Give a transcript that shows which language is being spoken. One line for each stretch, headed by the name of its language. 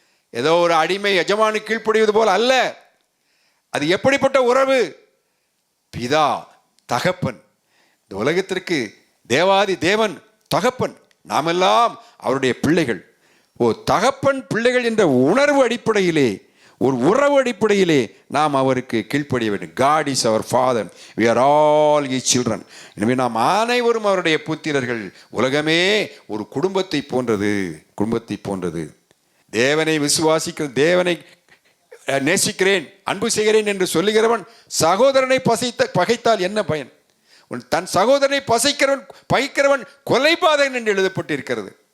Tamil: ஏதோ ஒரு அடிமை எஜமானு கீழ்ப்படிவது போல் அல்ல. அது எப்படிப்பட்ட உறவு? பிதா தகப்பன். இந்த உலகத்திற்கு தேவாதி தேவன் தகப்பன், நாமெல்லாம் அவருடைய பிள்ளைகள். தகப்பன் பிள்ளைகள் என்ற உணர்வு அடிப்படையிலே, ஒரு உறவு அடிப்படையிலே நாம் அவருக்கு கீழ்ப்படிய வேண்டும்.
English: God is our father, we are all his children.
Tamil: எனவே நாம் அனைவரும் அவருடைய புத்திரர்கள். உலகமே ஒரு குடும்பத்தை போன்றது, குடும்பத்தை போன்றது. தேவனை விசுவாசிக்கிற, தேவனை நேசிக்கிறேன், அன்பு செய்கிறேன் என்று சொல்லுகிறவன் சகோதரனை பகைத்தால் என்ன பயன்? தன் சகோதரனை பகைக்கிறவன் கொலைபாதகன் என்று எழுதப்பட்டிருக்கிறது.